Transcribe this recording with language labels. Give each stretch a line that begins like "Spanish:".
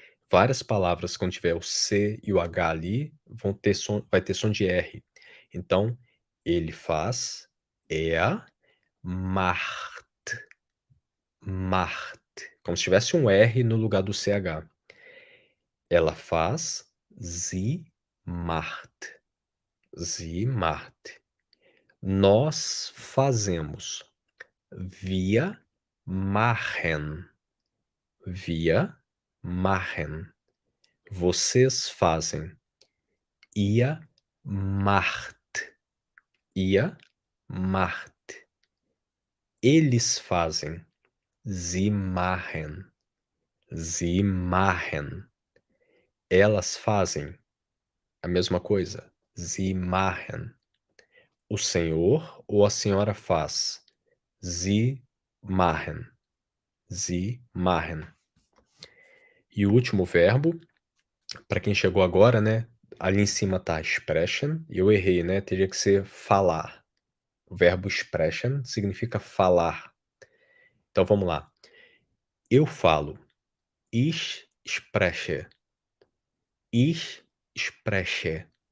Portuguese: Várias palavras, quando tiver o C e o H ali, vai ter som de R. Então, ele faz,
German: er macht, macht,
Portuguese: como se tivesse um R no lugar do CH. Ela faz,
German: sie macht, sie macht.
Portuguese: Nós fazemos,
German: wir machen, wir machen.
Portuguese: Vocês fazem,
German: ihr macht, ihr macht.
Portuguese: Eles fazem,
German: sie machen, sie machen.
Portuguese: Elas fazem a mesma coisa,
German: sie machen.
Portuguese: O senhor ou a senhora faz,
German: sie machen, sie machen.
Portuguese: E o último verbo, para quem chegou agora, né, ali em cima tá sprechen, e eu errei, né, teria que ser falar. O verbo sprechen significa falar. Então vamos lá. Eu falo.
German: Ich spreche. Ich spreche.